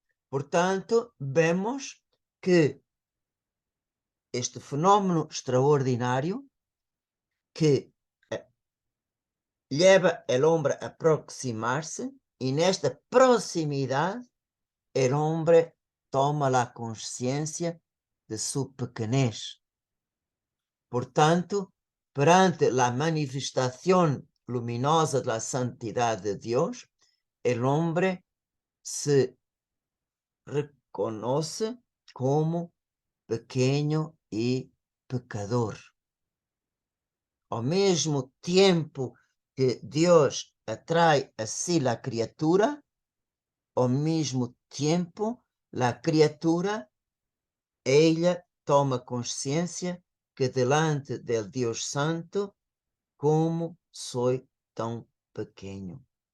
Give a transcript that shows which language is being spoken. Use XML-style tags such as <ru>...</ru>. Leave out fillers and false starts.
<pt>Portanto, vemos que este fenômeno extraordinário que leva o homem a aproximar-se, e nesta proximidade o homem toma a consciência de sua pequenez. Portanto, perante a manifestação</pt> <es>luminosa de la santidad de Dios, el hombre se reconoce como pequeño y pecador.</es> <pt>Ao mesmo tempo que Deus atrai a si</pt> <es>la criatura,</es> <pt>ao mesmo tempo a criatura, ela toma consciência que</pt> <es>delante del</es> <pt>Deus Santo, como sou tão pequeno.</pt>